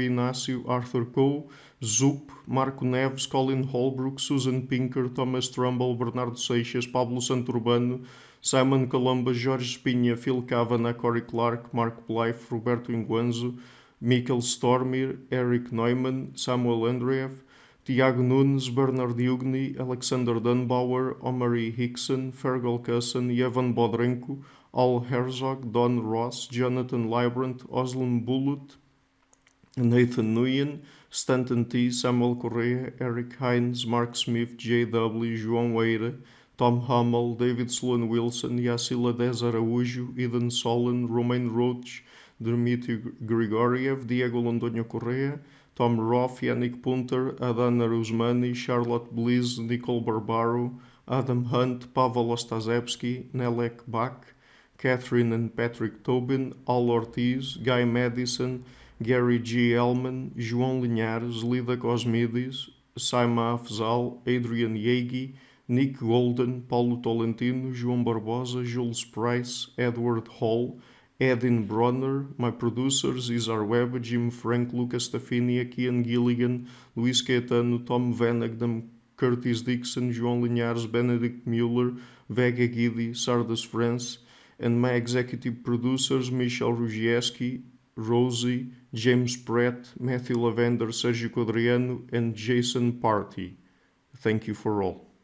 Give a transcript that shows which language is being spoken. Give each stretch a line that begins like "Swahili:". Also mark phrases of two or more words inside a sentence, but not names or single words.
English: Inácio, Arthur Coe, Zup, Marco Neves, Colin Holbrook, Susan Pinker, Thomas Trumbull, Bernardo Seixas, Pablo Santurbano, Simon Colomba, Jorge Espinha, Phil Kavanagh, Corey Clark, Mark Blythe, Roberto Inguanzo, Mikkel Stormir, Eric Neumann, Samuel Andreev, Tiago Nunes, Bernard Ugni, Alexander Dunbauer, Omari Hickson, Fergal Cusson, Evan Bodrenko, Al Herzog, Don Ross, Jonathan Librant, Oslam Bullitt, Nathan Nguyen, Stanton T, Samuel Correa, Eric Hines, Mark Smith, J.W., João Eira, Tom Hummel, David Sloan Wilson, Yacila Dez Araújo, Eden Solon, Romain Roach, Dmitry Grigoriev, Diego Londonio Correa, Tom Roth, Yannick Punter, Adana Rusmani, Charlotte Bliss, Nicole Barbaro, Adam Hunt, Pavel Ostazewski, Nelek Bach, Catherine and Patrick Tobin, Al Ortiz, Guy Madison, Gary G. Ellman, João Linhares, Lida Cosmides, Saima Afzal, Adrian Yegi, Nick Golden, Paulo Tolentino, João Barbosa, Jules Price, Edward Hall, Edin Bronner, my producers, Isar Webb, Jim Frank, Lucas Stafinia, Kian Gilligan, Luís Caetano, Tom Vanagdam, Curtis Dixon, João Linhares, Benedict Mueller, Vega Guidi, Sardas France, and my executive producers, Michel Rugieski, Rosie, James Pratt, Matthew Lavender, Sergio Codriano, and Jason Party. Thank you for all.